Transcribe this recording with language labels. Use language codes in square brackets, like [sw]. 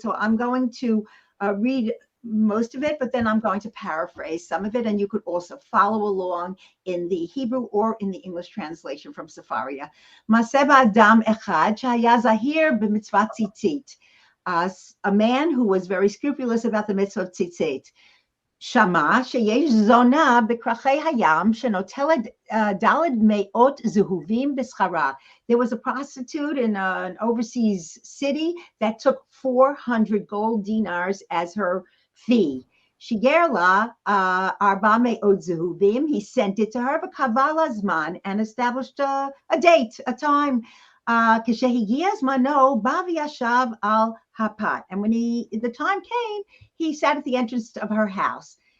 [en] So I'm going to read most of it, but then I'm going to paraphrase some of it. And you could also follow along in the Hebrew or in the English translation from Sefaria. [he] Maseh Adam Echad Shaya Zahir b'mitzvah tzitzit. [en] A man who was very scrupulous about the mitzvah of tzitzit. [he] שמע שיש זונה בכרכי הים שנוטלת ד' מאות זהובים בשכרה. [en] There was a prostitute in an overseas city that took 400 gold dinars as her fee. [he] שיגר לה 400 זהובים. [en] He sent it to her [he] וקבע לה זמן [en] and established a date, a time. [he] כשהגיע זמנו, בא וישב על הפת. [en] And when the time came, he sat at the entrance of her house.